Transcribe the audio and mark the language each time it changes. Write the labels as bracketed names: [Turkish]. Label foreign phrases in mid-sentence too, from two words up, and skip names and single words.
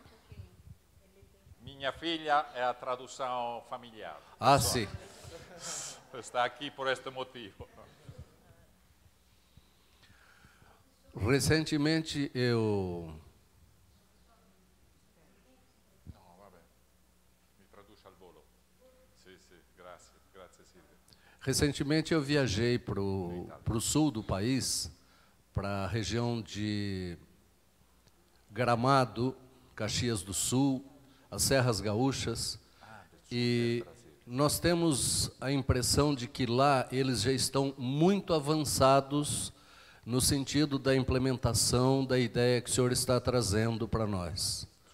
[Portuguese] Minha filha é a tradução familiar. Ah, sim. Está aqui por este motivo. Recentemente eu... Não, [Italian] va bene. Mi traduce al volo. Sì, grazie Silvia. [Portuguese] Recentemente eu viajei para o sul do país, para a região de Gramado, Caxias do Sul, as Serras Gaúchas, e nós temos a impressão de que lá eles já estão muito avançados no sentido da implementação da ideia que o senhor está trazendo para nós.